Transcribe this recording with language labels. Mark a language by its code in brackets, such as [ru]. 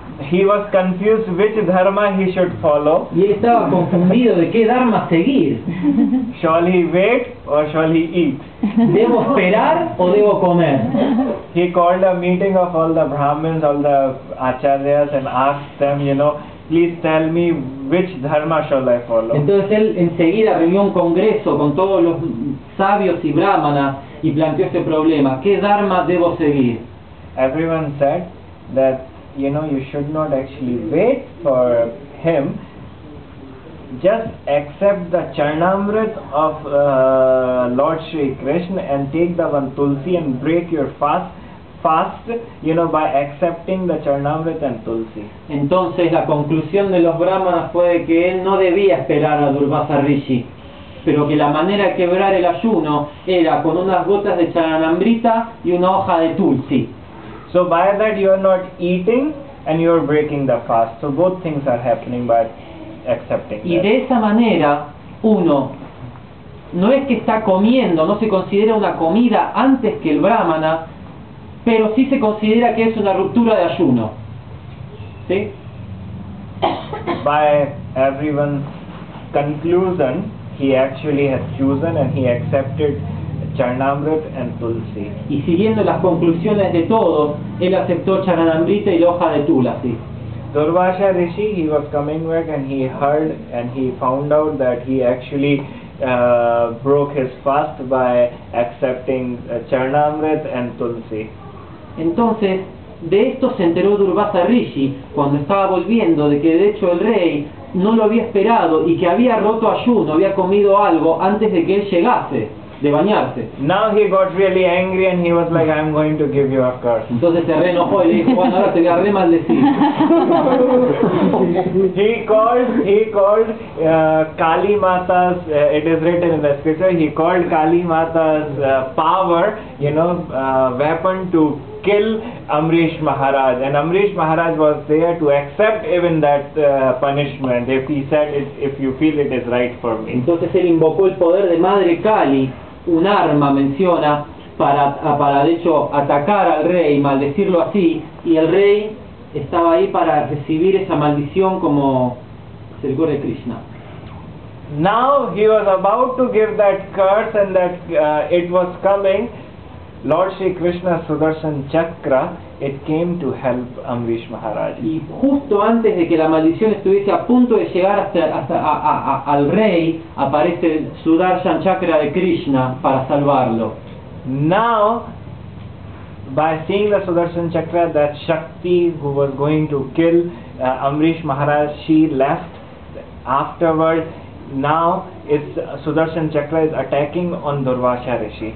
[en] He was confused which dharma he should follow. [es] Y él estaba confundido de qué dharma seguir. [en] Shall he wait or shall he eat? [es] ¿Debo esperar o debo comer? [en] He called a meeting of all the Brahmins, all the acharyas, and asked them, you know, please tell me which dharma shall I follow. [es] Entonces él enseguida reunió un congreso con todos los sabios y brahmanas y planteó este problema: ¿qué dharma debo seguir? [en] Everyone said that, you know, you should not actually wait for him. Just accept the Charnamrit of Lord Shri Krishna and take the one Tulsi and break your fast, you know, by accepting the Charnamrit and Tulsi. [es] Entonces la conclusión de los brahmanas fue que él no debía esperar a Durvasa Rishi, pero que la manera de quebrar el ayuno era con unas gotas de Charnamrita y una hoja de Tulsi. [en] So by that you are not eating and you are breaking the fast. So both things are happening by accepting [es] Y [en] that. [es] de esa manera uno no es que está comiendo, no se considera una comida antes que el brahmana, pero sí se considera que es una ruptura de ayuno. ¿Sí? [en] By everyone's conclusion, he actually has chosen and he accepted Charnamrit and Tulsi. [es] Y siguiendo las conclusiones de todos, él aceptó Charanamrita y la hoja de Tulasi. [en] Durvasa Rishi, he was coming back and he heard and he found out that he actually broke his fast by accepting Charnamrit and Tulsi. [es] Entonces, de esto se enteró Durvasa Rishi cuando estaba volviendo, de que de hecho el rey no lo había esperado y que había roto ayuno, había comido algo antes de que él llegase de bañarse. [en] Now he got really angry and he was like, I'm going to give you a curse. [es] Entonces se reenojó y le dijo, bueno, ahora te voy a remaldecir. [en] He called Kali Mata's, it is written in the scripture, he called Kali Mata's power, you know, weapon to kill Amrish Maharaj, and Amrish Maharaj was there to accept even that punishment if he said, if you feel it is right for me. [es] Entonces él invocó el poder de Madre Kali, un arma menciona, para de hecho atacar al rey, maldecirlo así, y el rey estaba ahí para recibir esa maldición como servidor de Krishna. [en] Now he was about to give that curse and that it was coming. Lord Shri Krishna Sudarshan Chakra, it came to help Amrish Maharaj. [es] Y justo antes de que la maldición estuviese a punto de llegar al rey, aparece el Sudarshan Chakra de Krishna para salvarlo. [en] Now by seeing the Sudarshan Chakra, that Shakti who was going to kill Amrish Maharaj, she left. Afterward, now Sudarshan Chakra is attacking on Durvasha Rishi.